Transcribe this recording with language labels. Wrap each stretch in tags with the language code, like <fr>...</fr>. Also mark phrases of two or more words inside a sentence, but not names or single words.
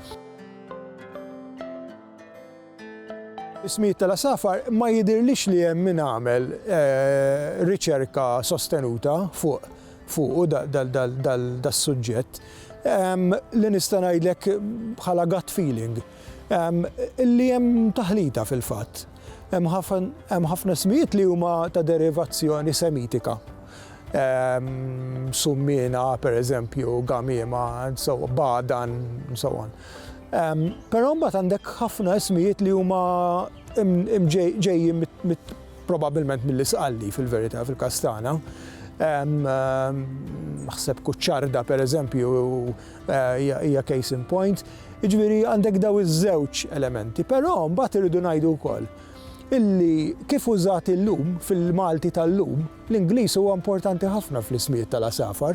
<mt>Ismijiet tal-asafar ma jidirlix li hemm min għamel riċerka sostenuta fuq dal-suġġett li nista' ngħidlek bħala</mt> <en>gut feeling</en> <mt>li hemm taħlita fil-fatt. Hemm ħafna ismijiet li huma ta' derivazzjoni semitika. Summina, pereżempju, gamiema,</mt> <en>badan, and so on.</en> <mt>Però mbagħad għandek ħafna ismijiet li huma ġejjin probabbilment mill-isqalli fil-verità fil-Kastana. Naħseb Kuċċarda pereżempju hija</mt> <en>case in point.</en> <mt>Jiġifieri għandek daw iż-żewġ elementi, però mbagħad irridu ngħidu wkoll illi kif użat illum fil-Malti tal-lum, l-Ingliż huwa importanti ħafna fl-ismijiet tal-asafar.</mt>